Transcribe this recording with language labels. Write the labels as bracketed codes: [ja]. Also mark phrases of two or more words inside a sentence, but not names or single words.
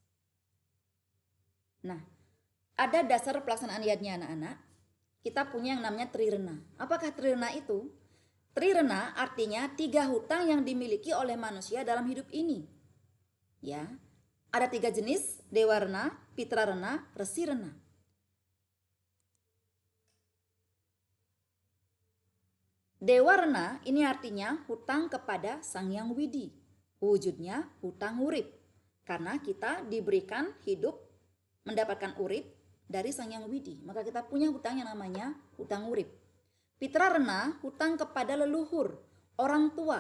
[id] Nah, ada dasar pelaksanaan yadnya anak-anak. Kita punya yang namanya trirena. Apakah trirena itu? Trirena artinya 3 hutang yang dimiliki oleh manusia dalam hidup ini. Ya, ada 3 jenis, dewarna, pitrarena, resirena. Dewarna ini artinya hutang kepada Sang Hyang Widi. Wujudnya hutang urip. Karena kita diberikan hidup mendapatkan urip dari Sang Hyang Widi. Maka kita punya hutang yang namanya hutang urip. Pitrarena hutang kepada leluhur, orang tua.